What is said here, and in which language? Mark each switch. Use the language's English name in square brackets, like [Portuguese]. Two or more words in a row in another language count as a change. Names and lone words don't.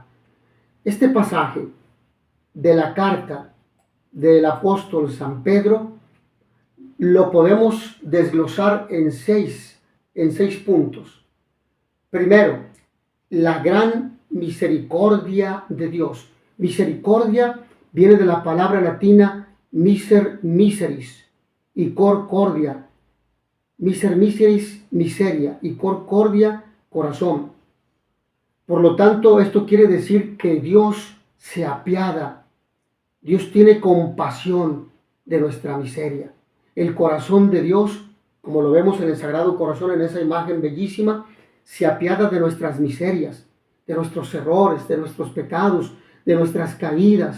[Spanish] Este pasaje de la carta del apóstol San Pedro lo podemos desglosar en 6 puntos. Primero, la gran misericordia de Dios. Misericordia viene de la palabra latina miseris y [Latin] cor cordia. [Spanish] Miseris, miseria, y [Latin] cor cordia, [Spanish] corazón. Por lo tanto, esto quiere decir que Dios se apiada. Dios tiene compasión de nuestra miseria. El corazón de Dios, como lo vemos en el Sagrado Corazón, en esa imagen bellísima, se apiada de nuestras miserias, de nuestros errores, de nuestros pecados, de nuestras caídas.